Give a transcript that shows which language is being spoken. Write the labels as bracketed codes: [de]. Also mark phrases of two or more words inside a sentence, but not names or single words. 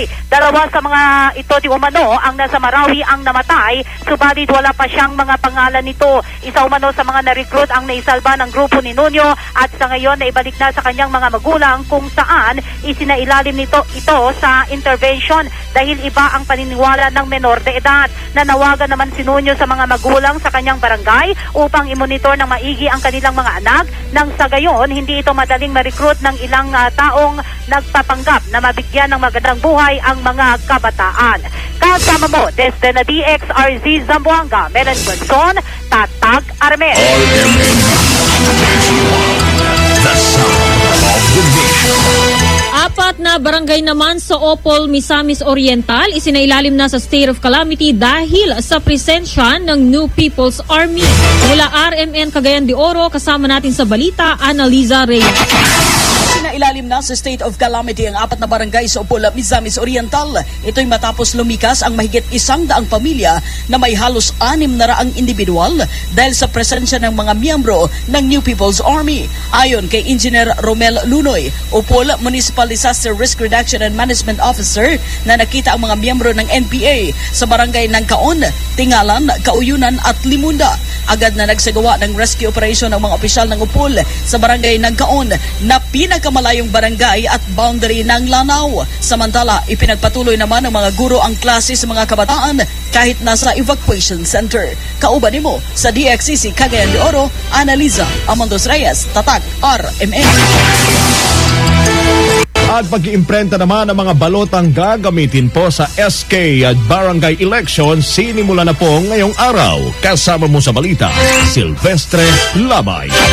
[tl] Dalawa sa mga ito di umano ang nasa Marawi ang namatay, subalit wala pa siyang mga pangalan nito. Isa umano sa mga na-recruit ang naisalba ng grupo ni Nunio at sa ngayon na ibalik na sa kanyang mga magulang kung saan isinailalim ito sa intervention dahil iba ang paniniwala ng menor de edad. Nanawagan naman si Nunio sa mga magulang sa kanyang barangay upang imonitor ng maigi ang kanilang mga anak nang sa gayon hindi ito madaling ma-recruit ng ilang taong nagpapanggap na mabigyan ng magandang buhay ang mga kabataan. Kasama mo, desde na DXRZ Zamboanga, Melen Guanzon, Tatag Armel. [en] The sound of the nation. [tl] 4 na barangay naman sa Opol, Misamis Oriental isinailalim na sa [en] state of calamity [tl] dahil sa presensya ng New People's Army. Mula RMN Cagayan de Oro, kasama natin sa balita, Annaliza Reyes. Isinailalim na sa [en] state of calamity [tl] ang 4 na barangay sa Upol, Misamis Oriental. Ito'y matapos lumikas ang mahigit 100 pamilya na may halos 600 individual dahil sa presensya ng mga miyembro ng New People's Army. Ayon kay Engineer Romel Lunoy, Upol Municipal Disaster Risk Reduction and Management Officer, na nakita ang mga miyembro ng NPA sa barangay ng Kaon, Tingalan, Kauyunan at Limunda. Agad na nagsagawa ng [en] rescue operation [tl] ng mga opisyal ng Upol sa barangay ng Kaon na pinakamalayong barangay at boundary ng Lanao. Samantala, ipinagpatuloy naman ng mga guro ang klase sa mga kabataan kahit nasa [en] evacuation center. [ceb] Kauban nimo sa DXCC Cagayan de Oro, Analiza Amandos Reyes, [tl] Tatak RMN. At pag-iimprenta naman ng mga balotang gagamitin po sa SK at barangay election, sinimula na po ngayong araw. Kasama mo sa balita, Silvestre Labay.